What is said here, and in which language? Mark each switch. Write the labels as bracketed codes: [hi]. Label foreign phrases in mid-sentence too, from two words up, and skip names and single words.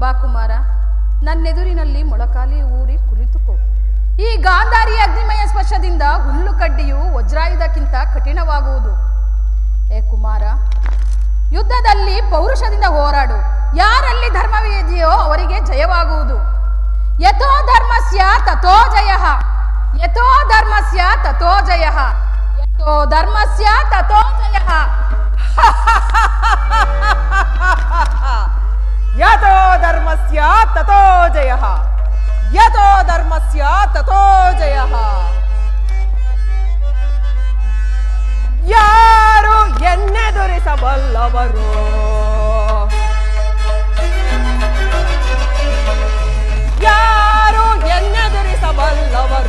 [kn] ಕುಮಾರ, ನನ್ನೆದುರಿನಲ್ಲಿ ಮೊಳಕಾಲಿ ಊರಿ ಕುಳಿತುಕೋ. ಈ ಗಾಂಧಾರಿ ಅಗ್ನಿಮಯ ಸ್ಪರ್ಶದಿಂದ ಹುಲ್ಲು ಕಡ್ಡಿಯು ವಜ್ರಾಯುಧಕ್ಕಿಂತ ಕಠಿಣವಾಗುವುದು. ಏ ಕುಮಾರ, ಯುದ್ಧದಲ್ಲಿ ಪೌರುಷದಿಂದ ಹೋರಾಡು. ಯಾರಲ್ಲಿ ಧರ್ಮವಿದೆಯೋ ಅವರಿಗೆ ಜಯವಾಗುವುದು. [sa] ಯಥೋ ಧರ್ಮಸ್ಯ ತಥೋ ಜಯಃ, ಯಥೋ ಧರ್ಮಸ್ಯ ತಥೋ ಜಯಃ, ಯಥೋ ಧರ್ಮಸ್ಯ ತಥೋ ಜಯಃ. ಯಥೋ ಧರ್ಮಸ್ಯ ತಥೋ ಜಯಃ, ಯಥೋ ಧರ್ಮಸ್ಯ ತಥೋ ಜಯಃ. [kn] ಯಾರು ಎನ್ನೆದುರಿಸಬಲ್ಲವರು? ಯಾರು ಎನ್ನೆದುರಿಸಬಲ್ಲವರು?